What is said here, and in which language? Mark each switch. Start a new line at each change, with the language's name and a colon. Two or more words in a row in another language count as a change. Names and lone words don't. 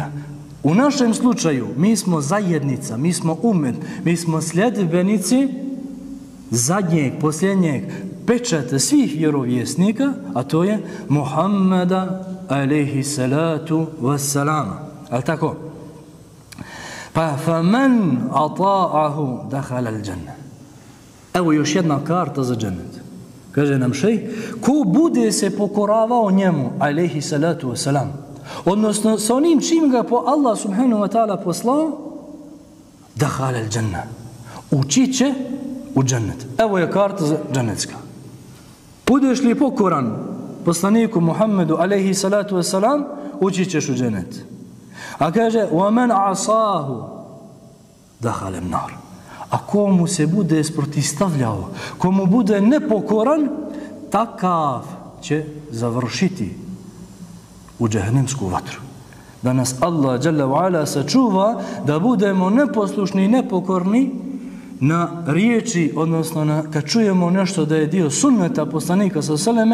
Bosnian: U našem slučaju mi smo zajednica, mi smo umet, mi smo sljedbenici zadnjeg, posljednjeg pečata svih vjerovjesnika, a to je Muhammeda
Arabic: عليه الصلاة والسلام.
Bosnian: Ali tako? Pa
Arabic: فمن أطاعه دخل الجنة.
Bosnian: Evo još jedna karta za džennet. Kaže nam šejh, ko bude se pokoravao njemu,
Arabic: عليه الصلاة والسلام,
Bosnian: odnosno sa onim čim ga po Allah
Arabic: سبحانه وتعالى
Bosnian: poslao,
Arabic: دخل الجنة,
Bosnian: ući će u džennet. Evo je karta za džennetska. Budeš li pokoran poslaniku Muhammedu
Arabic: عليه الصلاة والسلام,
Bosnian: ući ćeš u dženet. A kaže
Arabic: وَمَنْ عَصَاهُ دَخَلَ النَّارِ.
Bosnian: A komu se bude sprotistavljao, komu bude nepokoran, takav će završiti u džehnemsku vatru. Da nas Allah
Arabic: جل وعلا
Bosnian: sačuva da budemo neposlušni i nepokorni na riječi, odnosno kad čujemo nešto da je dio sunneta poslanika sallallahu